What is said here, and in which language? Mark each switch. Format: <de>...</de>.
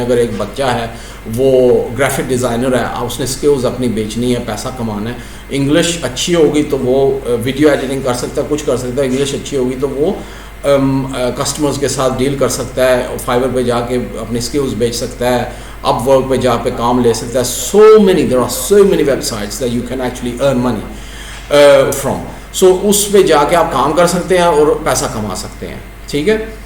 <ur>اگر ایک بچہ ہے وہ گرافک ڈیزائنر ہے، اس نے اسکلز اپنی بیچنی ہے، پیسہ کمانا ہے، انگلش اچھی ہوگی تو وہ ویڈیو ایڈیٹنگ کر سکتا ہے، کچھ کر سکتا ہے. انگلش اچھی ہوگی تو وہ کسٹمرز کے ساتھ ڈیل کر سکتا ہے، فائیور پہ جا کے اپنی اسکلز بیچ سکتا ہے، اپ ورک پہ جا پہ کام لے سکتا ہے.</ur> <en>there are so many websites that you can actually earn money from.</en> <ur>سو اس پہ جا کے آپ کام کر سکتے ہیں اور پیسہ کما سکتے ہیں، ٹھیک ہے.</ur>